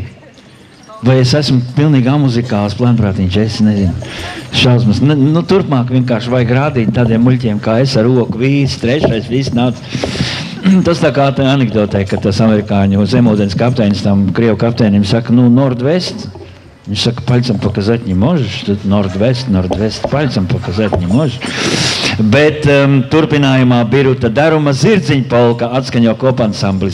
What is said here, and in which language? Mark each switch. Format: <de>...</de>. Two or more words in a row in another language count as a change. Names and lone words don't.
<lv>Vai es esmu pilnīgi amuzikāls planprātiņš, es nezinu. Šausmas. Turpmāk vienkārši vajag rādīt tādiem muļķiem, kā es ar roku, vīsi, 3, viss nāc. Tas tā kā tā anekdotē, ka tas amerikāņu zemūdens kapteinis tam krievu kapteinim saka, Nordvest. Viņš saka,</lv> <ru>пальцем показать не можешь, тут Nordvest, пальцем показать не можешь.</ru> <lv>Bet turpinājumā Biruta Daruma zirdziņa polka atskaņo kopansamblis.</lv>